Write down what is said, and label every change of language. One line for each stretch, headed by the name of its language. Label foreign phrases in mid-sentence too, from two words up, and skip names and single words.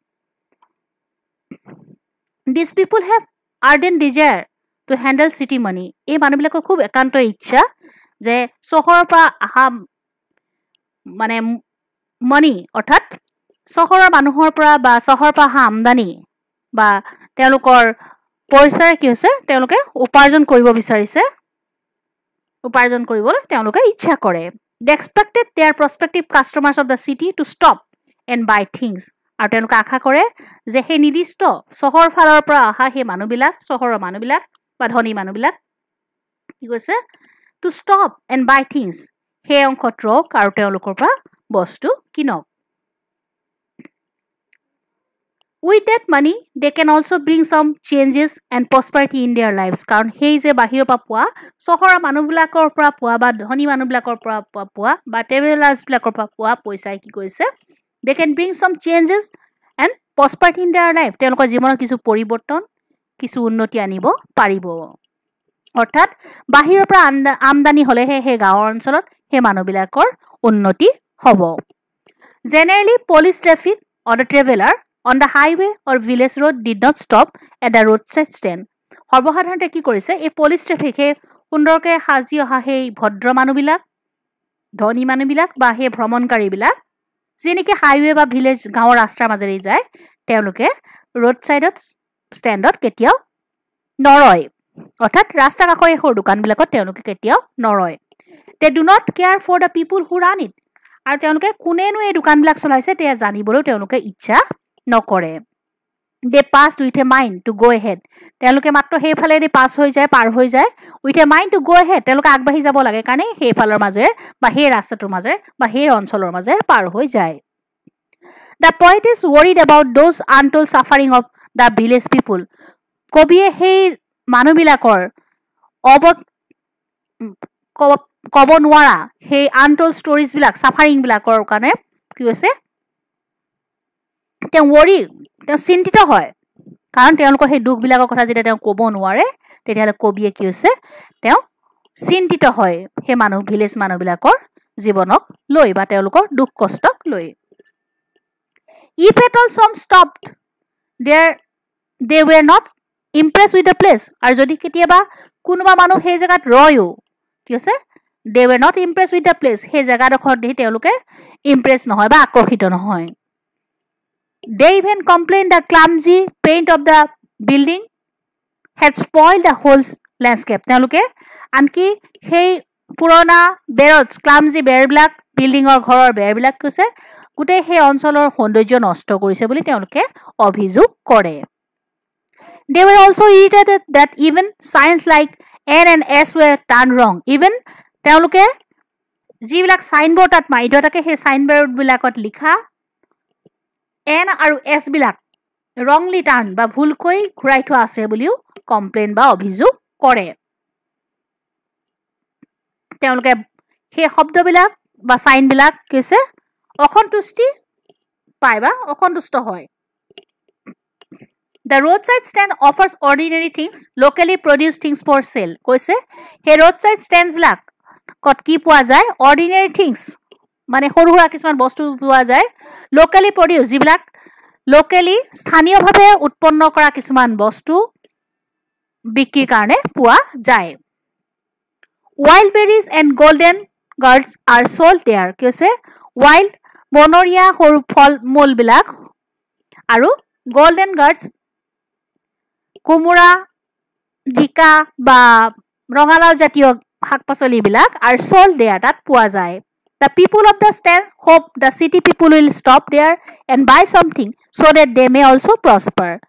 English: This people have ardent desire to handle city money
Assamese: এই মানুহবিলাকৰ খুব একান্ত ইচ্ছা যে চহৰৰ পৰা অহা মানে মানি অৰ্থাৎ চহৰৰ মানুহৰ পৰা বা চহৰৰ পৰা অহা আমদানি বা তেওঁলোকৰ পইচাৰে কি হৈছে তেওঁলোকে উপাৰ্জন কৰিব বিচাৰিছে উপাৰ্জন কৰিবলৈ তেওঁলোকে ইচ্ছা কৰে।
English: They expected their prospective customers of the city to stop and buy things
Assamese: আৰু তেওঁলোকে আশা কৰে যে সেই নিৰ্দিষ্ট চহৰ ফালৰ পৰা অহা সেই মানুহবিলাক চহৰৰ মানুহবিলাক বা ধনী মানুহবিলাক কি কৈছে
English: to stop and buy things
Assamese: সেই অংশত ৰওক আৰু তেওঁলোকৰ পৰা বস্তু কিনক।
English: With that money, they can also bring some changes and prosperity in their lives.
Assamese: কাৰণ সেই যে বাহিৰৰ পৰা পোৱা চহৰৰ মানুহবিলাকৰ পৰা পোৱা বা ধনী মানুহবিলাকৰ পৰা পোৱা বা ট্ৰেভেলাৰ্ছবিলাকৰ পৰা পোৱা পইচাই কি কৰিছে
English: they can bring some changes and prosperity in their life.
Assamese: তেওঁলোকৰ জীৱনত কিছু পৰিৱৰ্তন কিছু উন্নতি আনিব পাৰিব অৰ্থাৎ বাহিৰৰ পৰা আমদানি হ'লেহে সেই গাঁৱৰ অঞ্চলত সেই মানুহবিলাকৰ উন্নতি হ'ব।
English: Generally, police traffic or the traveler on the highway or village road did not stop at the roadside stand.
Assamese: সৰ্বসাধাৰণতে কি কৰিছে এই পুলিচ ট্ৰেফিকে সুন্দৰকৈ সাজি অহা সেই ভদ্ৰ মানুহবিলাক ধনী মানুহবিলাক বা সেই ভ্ৰমণকাৰীবিলাক যেনেকৈ হাইৱে বা ভিলেজ গাঁৱৰ ৰাস্তাৰ মাজেৰে যায় তেওঁলোকে ৰোড চাইডত ষ্টেণ্ডত কেতিয়াও নৰয় অৰ্থাৎ ৰাস্তা কাষৰ এই সৰু দোকানবিলাকত তেওঁলোকে কেতিয়াও নৰয়।
English: They do not care for the people who run it.
Assamese: আৰু তেওঁলোকে কোনেনো এই দোকানবিলাক চলাইছে তেয়া জানিবলৈ তেওঁলোকে ইচ্ছা নকৰে।
English: they passed with a mind to go ahead.
Assamese: তেওঁলোকে মাত্ৰ সেইফালেদি পাছ হৈ যায়, পাৰ হৈ যায়,
English: with a mind to go ahead.
Assamese: তেওঁলোকে আগবাঢ়ি যাব লাগে কাৰণে সেইফালৰ মাজেৰে বা সেই ৰাস্তাটোৰ মাজেৰে বা সেই অঞ্চলৰ মাজেৰে পাৰ হৈ যায়.
English: The poet is worried about those untold suffering of the village people.
Assamese: কবিয়ে সেই মানুহবিলাকৰ ক'ব নোৱাৰা সেই আনটোল্ড ষ্টৰিজবিলাক চাফাৰিংবিলাকৰ কাৰণে কি হৈছে তেওঁ চিন্তিত হয় কাৰণ তেওঁলোকৰ সেই দুখবিলাকৰ কথা যেতিয়া তেওঁ ক'ব নোৱাৰে তেতিয়াহ'লে কবিয়ে কি হৈছে তেওঁ চিন্তিত হয় সেই ভিলেজ মানুহবিলাকৰ জীৱনক লৈ বা তেওঁলোকৰ দুখ কষ্টক লৈ.
English: If at all some stopped there, they were not impressed with the place.
Assamese: আৰু যদি কেতিয়াবা কোনোবা মানুহ সেই জেগাত ৰয়ো কি হৈছে
English: they were not impressed with the place.
Assamese: সেই জেগাডোখৰত দেখি তেওঁলোকে ইমপ্ৰেছ নহয় বা আকৰ্ষিত নহয়.
English: They even complained the clumsy paint of the building had spoiled the whole landscape.
Assamese: তেওঁলোকে আনকি সেই পুৰণা বেৰত ক্লামজি বেৰবিলাক বিল্ডিঙৰ ঘৰৰ বেৰবিলাক কৈছে গোটেই সেই অঞ্চলৰ সৌন্দৰ্য নষ্ট কৰিছে বুলি তেওঁলোকে অভিযোগ কৰে.
English: They were also irritated that even signs like N and S were turned wrong.
Assamese: Even তেওঁলোকে যিবিলাক সাইনবোৰ্ড তাত মাৰি থোৱা থাকে সেই সাইনবোৰ্ডবিলাকত লিখা N আৰু S বিলাক
English: wrongly turn
Assamese: বা ভুলকৈ ঘূৰাই থোৱা আছে বুলিও কমপ্লেইন বা অভিযোগ কৰে. তেওঁলোকে সেই শব্দবিলাক বা সাইনবিলাক কৈছে অসন্তুষ্টি পায় বা অসন্তুষ্ট হয়.
English: The roadside stand offers ordinary things, locally produced things for sale.
Assamese: কৈছে সেই
English: roadside stands
Assamese: বিলাক কত কি পোৱা যায়
English: ordinary things
Assamese: মানে সৰু সৰু কিছুমান বস্তু পোৱা যায়
English: locally produced
Assamese: যিবিলাক locally স্থানীয়ভাৱে উৎপন্ন কৰা কিছুমান বস্তু বিক্ৰীৰ কাৰণে পোৱা যায়.
English: Wild berries and golden gourds are sold there.
Assamese: কৈছে wild বনৰীয়া সৰু ফল মূল বিলাক আৰু
English: golden gourds
Assamese: কুমুৰা জিকা বা ৰঙালাও জাতীয় শাক-পাচলি বিলাক
English: are sold there
Assamese: তাত পোৱা যায়.
English: The people of the stand hope the city people will stop there and buy something so that they may also prosper.